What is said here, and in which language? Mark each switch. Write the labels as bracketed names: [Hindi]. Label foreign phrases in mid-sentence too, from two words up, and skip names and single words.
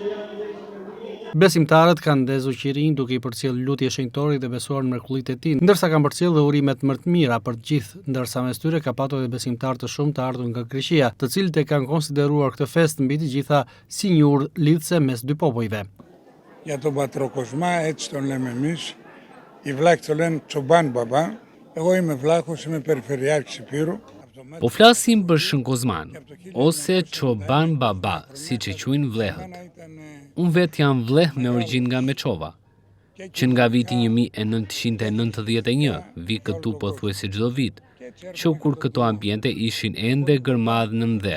[Albanian] Besimtarët kanë ndezur qirin duke i përcjellë lutje shenjtorit dhe besuar në mrekullitë e tij, ndërsa kanë përcjellë dhe urimet më të mira për të gjithë, ndërsa mes tyre ka patur edhe besimtarë të shumë të ardhur nga Greqia, të cilët e kanë konsideruar këtë festë mbi të gjitha si një urë lidhse mes dy popujve. [Greek] Για τον Πατροκοσμά, έτσι τον λέμε εμείς. Οι βλάχοι το λένε Τσομπάν Μπαμπά. Εγώ είμαι βλάχος, είμαι περιφερειάρχης Υπήρου. [Albanian] Po flasim për Shën Kozman, ose Çoban Baba, siç e quajnë vlehët. Unë vetë jam vleh me origjinë nga Meçova, që nga viti 1991 vi këtu pothuajse çdo vit, që kur këto ambiente ishin ende gërmadh në ndhe.